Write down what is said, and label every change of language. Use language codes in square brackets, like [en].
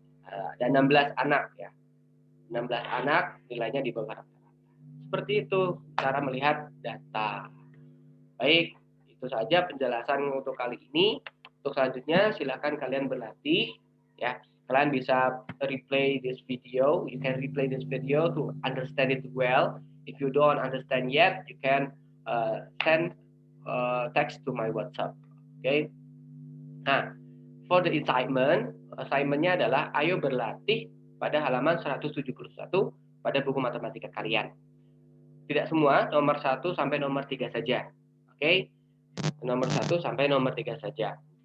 [id] Ada 16 anak ya. 16 anak nilainya di bawah rata-rata. Seperti itu cara melihat data. Baik, itu saja penjelasan untuk kali ini. Untuk selanjutnya silakan kalian berlatih ya. Kalian bisa [en] replay this video. You can replay this video to understand it well. If you don't understand yet, you can send text to my WhatsApp. Okay. [id] Nah, [en] for the assignment- [id] nya adalah ayo berlatih pada halaman 171 pada buku matematika kalian. Tidak semua, nomor 1 sampai nomor 3 saja. Oke. Nomor 1 sampai nomor 3 saja.